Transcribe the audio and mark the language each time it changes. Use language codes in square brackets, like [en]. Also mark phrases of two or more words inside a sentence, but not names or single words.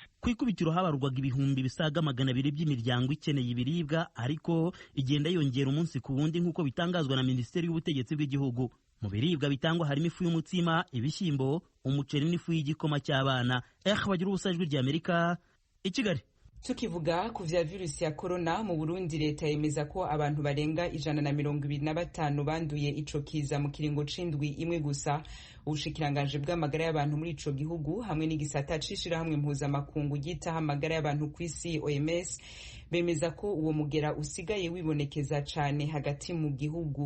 [rw] Ku ikubitiro habarurwaga ibihumbi bisaga 200 by'imiryango ikeneye ibiribwa, ariko igenda yongera umunsi ku wundi nk'uko bitangazwa na minisiteri y'ubutegetsi bw'igihugu. Mu biribwa bitangwa harimo ifu y'umutsima, ibishyimbo, umuceri n'ifu y'igikoma cy'abana. Bagira ubusa ijwi rya Amerika i Kigali. [rn] Tukivuga ku vya virusi ya corona mu Burundi, leta yemeza ko abantu barenga 125 banduye ico kiza mu kiringo c'indwi imwe gusa. Ubushikiranganje bw'amagara y'abantu muri ico gihugu hamwe n'igisata cishirahamwe mpuzamakungu gitaha amagara y'abantu kw'isi OMS bemeza ko uwo mugera usigaye wibonekeza cane hagati mu gihugu.